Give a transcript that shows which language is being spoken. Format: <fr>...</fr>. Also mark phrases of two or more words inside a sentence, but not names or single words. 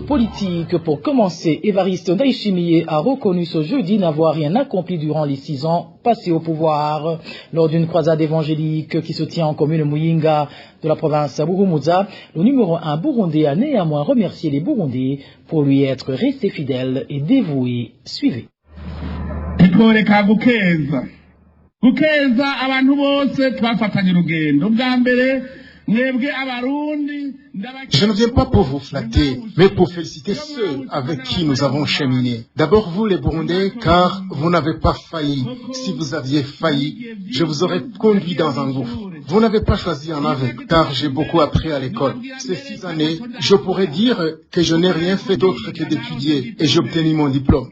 <fr>Politique pour commencer. Évariste Ndayishimiye a reconnu ce jeudi n'avoir rien accompli durant les 6 ans passés au pouvoir. Lors d'une croisade évangélique qui se tient en commune Muyinga de la province Burumuza, le numéro 1 burundais a néanmoins remercié les Burundais pour lui être resté fidèle et dévoué. Suivez.</fr> <rn>Gukeza abantu bose twafatanye urugendo bwa mbere mwebwe abarundi.</rn> <fr>Je ne viens pas pour vous flatter, mais pour féliciter ceux avec qui nous avons cheminé. D'abord vous les Burundais, car vous n'avez pas failli. Si vous aviez failli, je vous aurais conduit dans un gouffre. Vous n'avez pas choisi un aveugle, car j'ai beaucoup appris à l'école. Ces 6 années, je pourrais dire que je n'ai rien fait d'autre que d'étudier, et j'ai obtenu mon diplôme.</fr>